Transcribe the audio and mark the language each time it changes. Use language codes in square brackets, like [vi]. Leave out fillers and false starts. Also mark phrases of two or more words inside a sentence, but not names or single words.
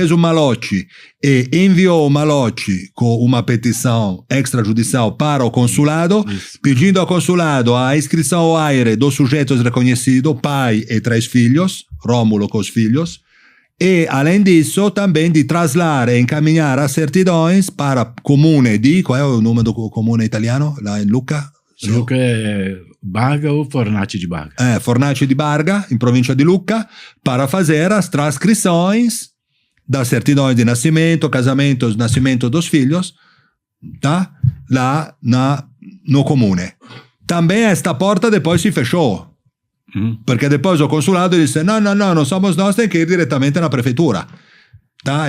[pt] Fez um malote e enviou o malote com uma petição extrajudicial para o consulado, pedindo ao consulado a inscrição ao AIRE dos sujeitos reconhecidos, pai e 3 filhos, Rômulo com os filhos, e, além disso, também de traslar e encaminhar as certidões para [it] comune di... [pt] Qual é o nome do comune italiano? Lá em Lucca? Lucca é Barga ou Fornace di Barga? Fornace di Barga, em província de Lucca, para fazer as transcrições das certidões de nascimento, casamentos, nascimento dos filhos, tá? Lá no comune. Também esta porta depois se fechou. Perché depois o consulado disse não somos nós, tem que ir diretamente na prefeitura, tá?